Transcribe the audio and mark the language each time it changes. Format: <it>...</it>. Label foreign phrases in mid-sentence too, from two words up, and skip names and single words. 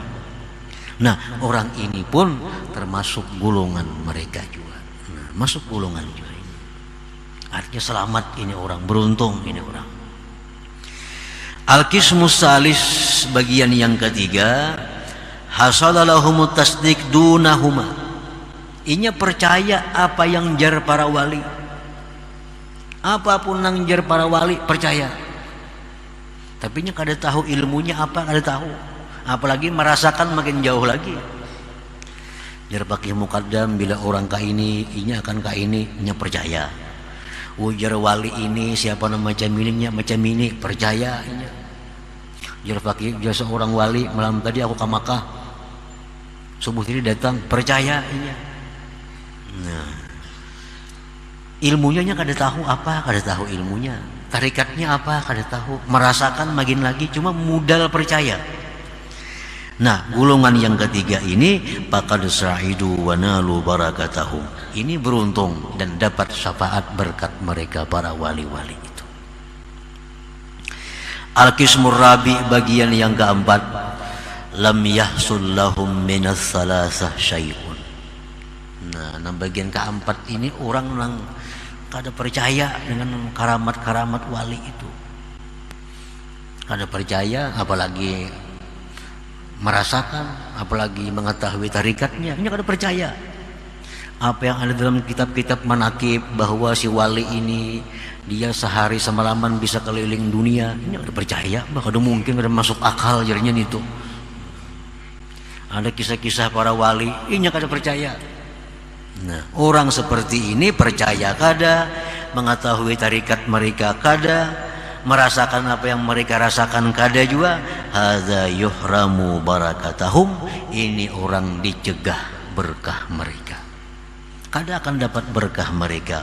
<id>Nah, orang ini pun termasuk golongan mereka juga. Nah, masuk golongan juga ini. Artinya selamat ini orang, beruntung ini orang.</id> <ar>القسم الثالث,</ar> <id>bagian yang ketiga,</id> <ar>حصل لهم التصديق دونهما.</ar> <bjn>Inya percaya apa yang jar para wali. Apapun yang jar para wali percaya, tapi nya kada tahu ilmunya apa, kada tahu, apalagi merasakan makin jauh lagi. Jar Faqih Muqaddam, bila orang ka ini inya akan ka ini, nya percaya. Ujar wali ini siapa nama macam ini, nya macam ini, percaya inya. Jar Faqih, jar seorang wali malam tadi aku ke Makkah, subuh ini datang, percaya inya. Nah, ilmunya kada tahu apa, kada tahu ilmunya, tarikatnya apa kada tahu, merasakan makin lagi, cuma modal percaya.</bjn> <id>Nah, golongan yang ketiga ini</id> <ar>فقد سعدوا ونالوا بركاتهم.</ar> <id>Ini beruntung dan dapat syafaat berkat mereka para wali-wali itu.</id> <ar>القسم الرابع,</ar> <id>bagian yang keempat,</id> <ar>لم يحصل لهم من الثلاثة شيء.</ar> <bjn>Nah, bagian keempat ini orang yang kada percaya dengan karamat-karamat wali itu, kada percaya, apalagi merasakan, apalagi mengetahui tarikatnya, ini kada percaya. Apa yang ada dalam kitab-kitab manakib bahwa si wali ini dia sehari semalaman bisa keliling dunia, ini kada percaya, bahkan mungkin kada masuk akal jadinya itu. Ada kisah-kisah para wali, ini kada percaya. Nah, orang seperti ini percaya kada, mengetahui tarikat mereka kada, merasakan apa yang mereka rasakan kada juga,</bjn> <ar>هذا يحرم بركاتهم,</ar> <bjn>ini orang dicegah berkah mereka, kada akan dapat berkah mereka.</bjn>